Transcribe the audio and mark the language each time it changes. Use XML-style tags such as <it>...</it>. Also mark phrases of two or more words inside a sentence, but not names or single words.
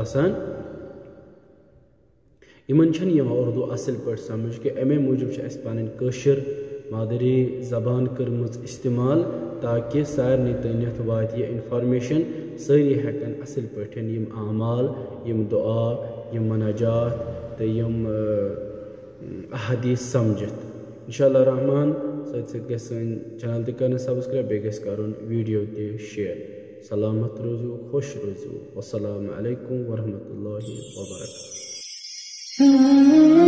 <ks>इन उर्दू असल पे समझ कि अमे मूजूब पन कशर मादरी जबान कर्म इस्तेमाल ताकि सारे तनित वात यह इंफॉर्मेशन सारी हेकन असल पे यम आमाल यम दुआ यम मनाजात तो यम अहदीस समझत इंशाअल्लाह रहमान सत चैनल तक सब्सक्राइब बे वीडियो ते शेयर सलामत रोजू खुश रोजू</ks> <ar>والسلام عليكم ورحمة الله وبركاته.</ar>